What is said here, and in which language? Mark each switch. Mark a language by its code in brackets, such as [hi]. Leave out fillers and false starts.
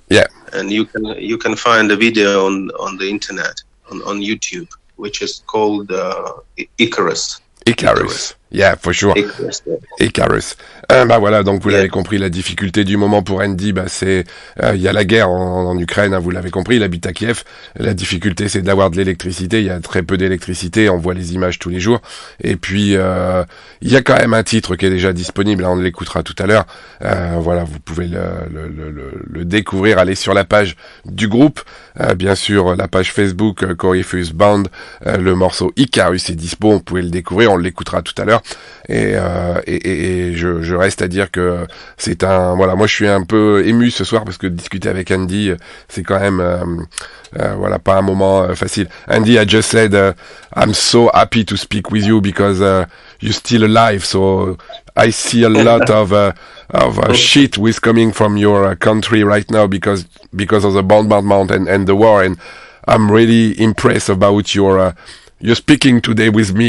[en] Yeah, and you can find a video on the internet on YouTube, which is called Icarus. Icarus. Yeah, for sure. Icarus. [fr] Voilà, donc vous l'avez compris, la difficulté du moment pour Andy, c'est il y a la guerre en Ukraine, hein, vous l'avez compris, il habite à Kiev. La difficulté, c'est d'avoir de l'électricité. Il y a très peu d'électricité, on voit les images tous les jours. Et puis il y a quand même un titre qui est déjà disponible, hein, on l'écoutera tout à l'heure. Voilà, vous pouvez le découvrir, aller sur la page du groupe, bien sûr la page Facebook Korypheus Band, le morceau Icarus est dispo, on pouvait le découvrir, on l'écoutera tout à l'heure. Et je reste à dire que c'est voilà, moi je suis un peu ému ce soir parce que discuter avec Andy, c'est quand même voilà, pas un moment facile. [en] Andy, I just said I'm so happy to speak with you because you're still alive, so I see a lot of shit with coming from your country right now because of the bombardment and the war, and I'm really impressed about your speaking today with me.